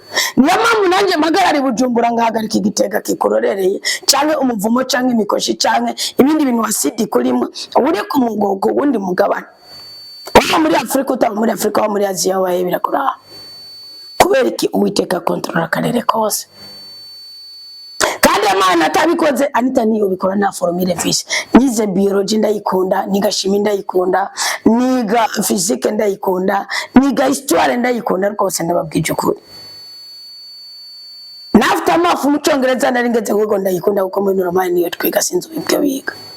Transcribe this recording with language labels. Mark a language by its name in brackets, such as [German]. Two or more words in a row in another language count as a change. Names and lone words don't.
[Rundi] Niyo mpamvu nanjye mpagarara i Bujumbura ngahagarika igitega kikurorereye, canke umuvumo, canke imikoshi, canke ibindi bintu wasidi kurimo, uri ku mugogo wundi mugabane. Waba muri Afrika, utaba muri Afrika, waba muri Aziya, wahe birakuraha. Kubera iki? Uwiteka kontrola akarere kose. Kandi Imana atabikoze Anita niyo bikora nta formule vise. Nize biology ndayikunda, niga chimie ndayikunda, niga physique ndayikunda, niga histoire ndayikunda, rwose ndababwije ukuri. Nafite amafu mu Cyongereza naringeze kuko ndayikunda, kuko muri normal niyo twiga sinzi ibyo biga.